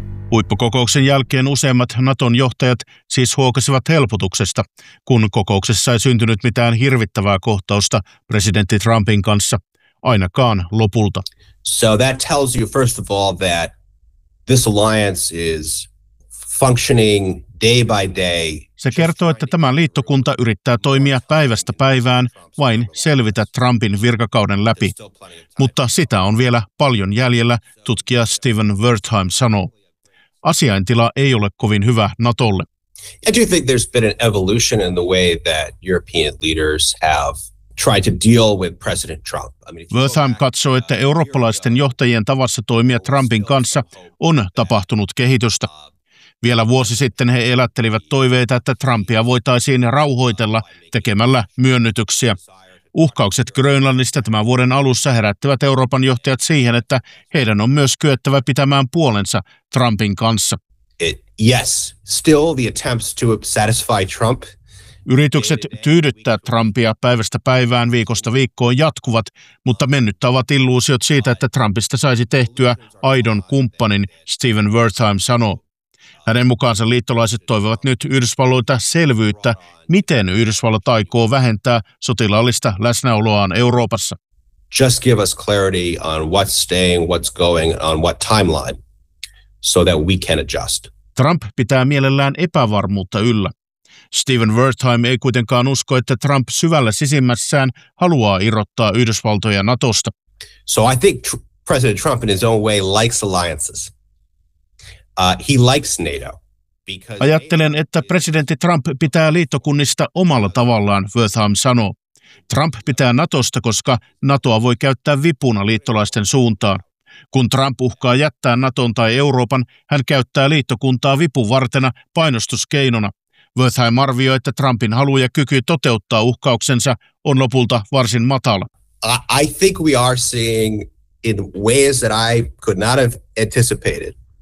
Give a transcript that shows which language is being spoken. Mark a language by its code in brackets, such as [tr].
[fi] Huippukokouksen jälkeen useimmat Naton johtajat siis huokasivat helpotuksesta, kun kokouksessa ei syntynyt mitään hirvittävää kohtausta presidentti Trumpin kanssa, ainakaan lopulta. [en] So that tells you first of all that this alliance is functioning day by day. [fi] Se kertoo, että tämä liittokunta yrittää toimia päivästä päivään vain selvitä Trumpin virkakauden läpi. Mutta sitä on vielä paljon jäljellä, tutkija Steven Wertheim sanoo. Asiaintila ei ole kovin hyvä Natolle. [en] I do think there's been an evolution in the way that European leaders have tried to deal with President Trump. [fi] Wertheim katsoo, että eurooppalaisten johtajien tavassa toimia Trumpin kanssa on tapahtunut kehitystä. Vielä vuosi sitten he elättelivät toiveita, että Trumpia voitaisiin rauhoitella tekemällä myönnytyksiä. Uhkaukset Grönlannista tämän vuoden alussa herättivät Euroopan johtajat siihen, että heidän on myös kyettävä pitämään puolensa Trumpin kanssa. [en] Yes, still the attempts to satisfy Trump. [fi] Yritykset tyydyttää Trumpia päivästä päivään, viikosta viikkoon jatkuvat, mutta mennyttä ovat illuusiot siitä, että Trumpista saisi tehtyä aidon kumppanin, Steven Wertheim sanoo. Hänen mukaansa liittolaiset toivovat nyt Yhdysvalloilta selvyyttä, miten Yhdysvallat aikoo vähentää sotilaallista läsnäoloaan Euroopassa. [en] Just give us clarity on what's staying, what's going, on what timeline, so that we can adjust. [fi] Trump pitää mielellään epävarmuutta yllä. Steven Wertheim ei kuitenkaan usko, että Trump syvällä sisimmässään haluaa irrottaa Yhdysvaltoja Natosta. [en] So I think President Trump in his own way likes alliances. He likes NATO. [fi] Ajattelen, että presidentti Trump pitää liittokunnista omalla tavallaan, Wertheim sanoo. Trump pitää Natosta, koska Natoa voi käyttää vipuna liittolaisten suuntaan. Kun Trump uhkaa jättää Naton tai Euroopan, hän käyttää liittokuntaa vipuvartena painostuskeinona. Wertheim arvioi, että Trumpin halu ja kyky toteuttaa uhkauksensa on lopulta varsin matala. [en] I think we are seeing in ways that I could not have anticipated.